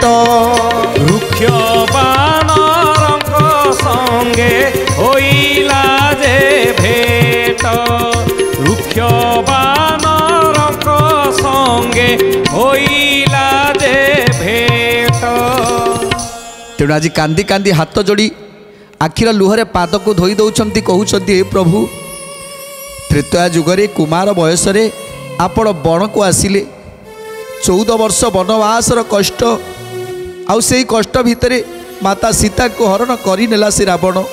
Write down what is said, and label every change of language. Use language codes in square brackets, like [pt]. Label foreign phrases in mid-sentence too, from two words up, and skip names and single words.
[or] ରୁକ୍ଷ ବାନରଙ୍କ ସଙ୍ଗେ ହଇଲା ଯେ ଭେଟ, ରୁକ୍ଷ ବାନରଙ୍କ ସଙ୍ଗେ ହଇଲା ଯେ ଭେଟ। ତେଣୁ ଆଜି କାନ୍ଦି କାନ୍ଦି ହାତ ଯୋଡ଼ି ଆଖିର ଲୁହରେ ପାଦକୁ ଧୋଇ ଦେଉଛନ୍ତି, କହୁଛନ୍ତି, ହେ ପ୍ରଭୁ, ତ୍ରେତୟା ଯୁଗରେ କୁମାର ବୟସରେ ଆପଣ ବଣକୁ ଆସିଲେ, 14 ବର୍ଷ ବନବାସର କଷ୍ଟ, ଆଉ ସେଇ କଷ୍ଟ ଭିତରେ ମାତା ସୀତାଙ୍କୁ ହରଣ କରିନେଲା ସେ ରାବଣ।